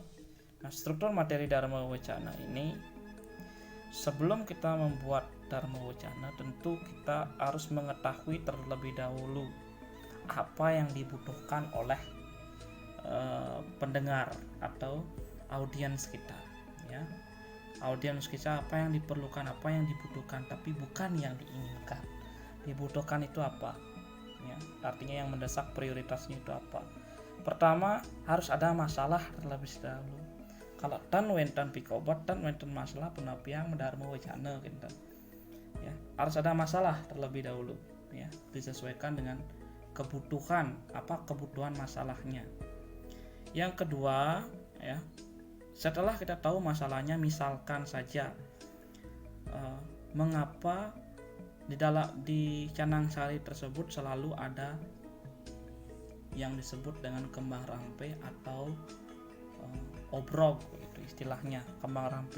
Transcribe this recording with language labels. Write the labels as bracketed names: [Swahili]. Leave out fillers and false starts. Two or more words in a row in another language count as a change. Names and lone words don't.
[Indonesian] Nah, struktur materi Dharma Wacana ini, sebelum kita membuat Dharma Wacana, tentu kita harus mengetahui terlebih dahulu apa yang dibutuhkan oleh pendengar atau audiens kita, audiens kita, apa yang diperlukan, apa yang dibutuhkan, tapi bukan yang diinginkan. Dibutuhkan itu apa, artinya yang mendesak, prioritasnya itu apa. Pertama, harus ada masalah terlebih dahulu. [Balinese] Kalau tan wenten pikobat, tan wenten masalah penapiang Dharma Wacana gitu. [Indonesian] Harus ada masalah terlebih dahulu, disesuaikan dengan kebutuhan, apa kebutuhan masalahnya. Yang kedua, setelah kita tahu masalahnya, misalkan saja mengapa di Canang Sari tersebut selalu ada yang disebut dengan kembang rampe atau obrok, itu istilahnya kembang rampe.